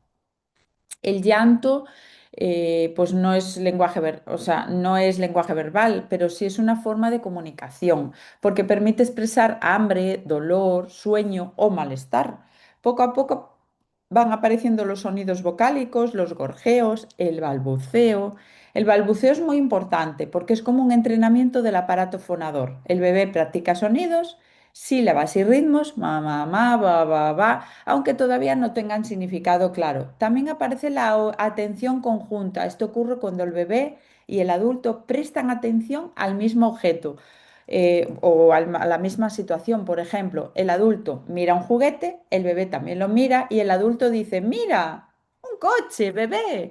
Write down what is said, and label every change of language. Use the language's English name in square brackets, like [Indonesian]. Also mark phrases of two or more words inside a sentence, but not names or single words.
[Spanish] El llanto, pues no es o sea, no es lenguaje verbal, pero sí es una forma de comunicación, porque permite expresar hambre, dolor, sueño o malestar. Poco a poco van apareciendo los sonidos vocálicos, los gorjeos, el balbuceo. El balbuceo es muy importante porque es como un entrenamiento del aparato fonador. El bebé practica sonidos, sílabas y ritmos, ma, ma, ba, ba, aunque todavía no tengan significado claro. También aparece la atención conjunta. Esto ocurre cuando el bebé y el adulto prestan atención al mismo objeto a la misma situación. Por ejemplo, el adulto mira un juguete, el bebé también lo mira y el adulto dice, mira, un coche, bebé.